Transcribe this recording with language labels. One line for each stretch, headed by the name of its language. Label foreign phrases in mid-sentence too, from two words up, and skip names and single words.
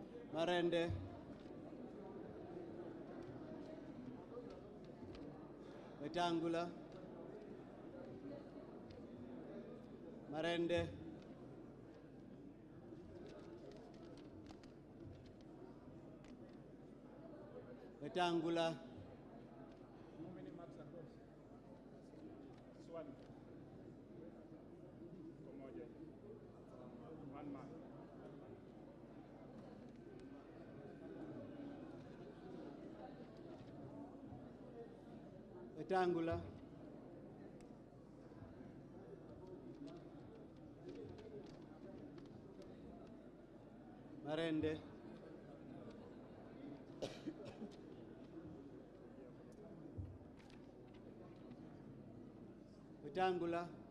English: Marende, Wetangula, Marende, Wetangula, How many marks are those?
Swahili: Swali. Pamoja.
English: 1 mark. Wetangula, Marende, Wetangula,